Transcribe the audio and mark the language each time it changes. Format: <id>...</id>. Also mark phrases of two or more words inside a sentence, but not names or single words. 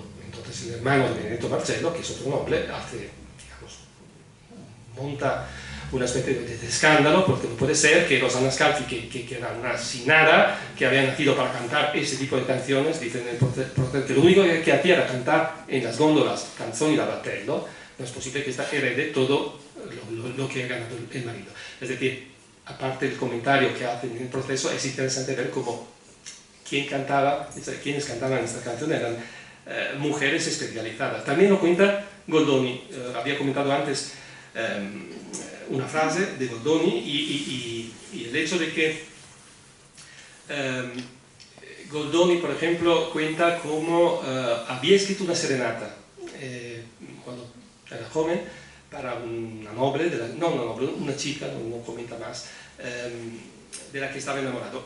<es>Entonces el hermano de Benedetto Marcello, que es otro noble, monta una especie de escándalo, porque no puede ser que Rosanna Scalfi, que era una sinara, que había nacido para cantar ese tipo de canciones, dicen en el proceso que lo único que hacía era cantar en las góndolas</es> <it>canzoni da battello.</it> <es>No es posible que esta herede todo lo que ha ganado el marido. Es decir, aparte del comentario que hacen en el proceso, es interesante ver cómo quienes cantaban esta canción eran mujeres especializadas. También lo cuenta Goldoni. Había comentado antes una frase de Goldoni y el hecho de que Goldoni, por ejemplo, cuenta cómo había escrito una serenata cuando era joven, para una noble, una chica, no comenta más, de la que estaba enamorado.</es>